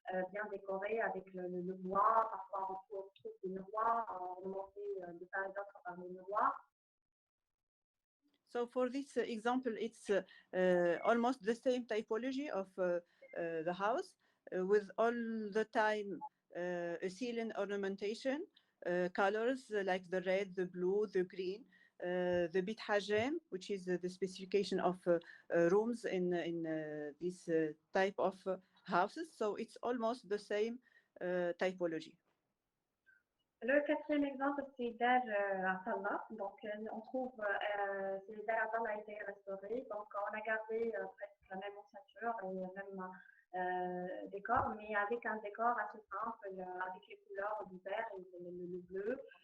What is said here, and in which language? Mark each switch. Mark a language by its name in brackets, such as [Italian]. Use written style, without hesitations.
[French] Bien décoré avec le bois. Parfois, on trouve des miroirs ornementés de part et d'autre par les miroirs. [English] So for this example, it's almost the same typology of the house with all the time a ceiling ornamentation, colors like the red, the blue, the green, the bit hajem, which is the specification of rooms in this type of houses. So it's almost the same typology. [French] Le quatrième exemple, c'est Dar Atallah. Donc, on trouve, c'est Dar Atallah a été restauré. Donc, on a gardé presque la même ossature et le même décor, mais avec un décor assez simple, avec les couleurs du vert et le bleu.